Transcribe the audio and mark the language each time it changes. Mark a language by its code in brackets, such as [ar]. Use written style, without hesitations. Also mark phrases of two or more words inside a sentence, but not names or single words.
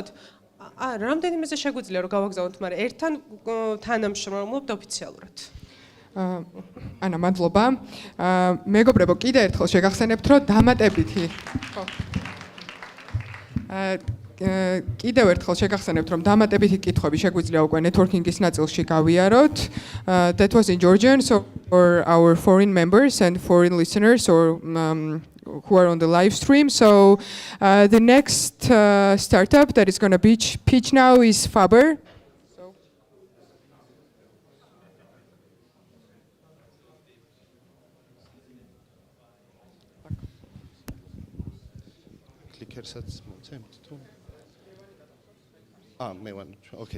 [ka] რამდენიმეზე შეგვიძლია რომ გავაგზავნოთ, მაგრამ ერთთან თანამშრომლობთ ოფიციალურად. ანა, მადლობა. მეგობრებო, კიდე ერთხელ შეგახსენებთ, რომ დამატებითი. კიდევ ერთხელ შეგახსენებთ, რომ დამატებითი კითხვები შეგვიძლია უკვე networking-ის ნაწილში გავიაროთ. [en] That was in Georgian, so for our foreign members and foreign listeners or who are on the live stream. So the next startup that is going to pitch now is Faber. Okay.